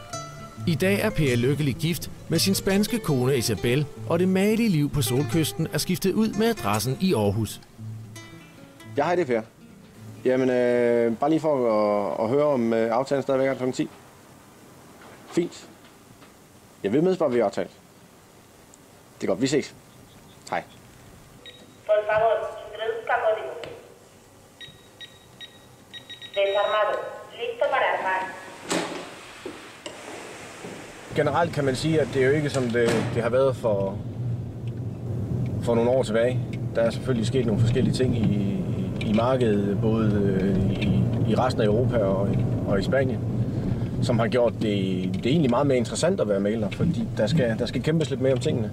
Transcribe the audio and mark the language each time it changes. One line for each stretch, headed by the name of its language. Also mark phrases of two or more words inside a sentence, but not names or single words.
Danish: I dag er Per lykkelig gift med sin spanske kone Isabel, og det magelige liv på Solkysten er skiftet ud med adressen i Aarhus. Ja, hej, det er Per. Jamen, bare lige for at høre om aftalen stadigvæk er kl. 10. Fint. Jeg vil mødes bare ved aftalen. Det er godt, vi ses. Hej.
Spanish: Por favor, introduzca código. Desarmado. Listo para armar.
Danish: Generelt kan man sige, at det er jo ikke som det har været for nogle år tilbage. Der er selvfølgelig sket nogle forskellige ting i markedet, både i resten af Europa og i Spanien, som har gjort det egentlig meget mere interessant at være mægler, fordi der skal kæmpes lidt mere om tingene.